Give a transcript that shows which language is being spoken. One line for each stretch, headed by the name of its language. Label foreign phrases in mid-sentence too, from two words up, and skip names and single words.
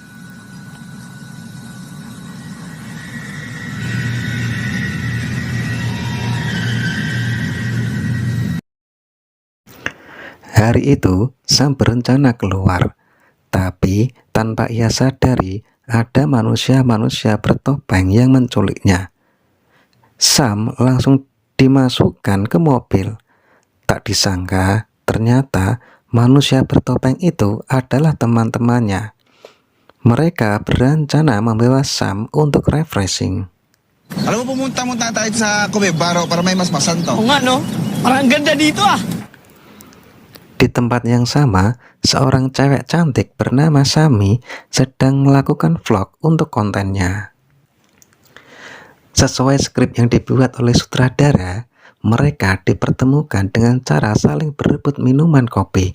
Indonesian: Hari itu, Sam berencana keluar, tapi tanpa ia sadari ada manusia-manusia bertopeng yang menculiknya. Sam langsung dimasukkan ke mobil. Tak disangka, ternyata manusia bertopeng itu adalah teman-temannya. Mereka berencana membawa Sam untuk refreshing.
Filipino: Alam mo, pumunta-munta tayo sa Cubebaro para may mas masanto. Oo nga, no? Parang ganda dito ah.
Indonesian: Di tempat yang sama, seorang cewek cantik bernama Sami sedang melakukan vlog untuk kontennya. Sesuai skrip yang dibuat oleh sutradara, mereka dipertemukan dengan cara saling berebut minuman kopi.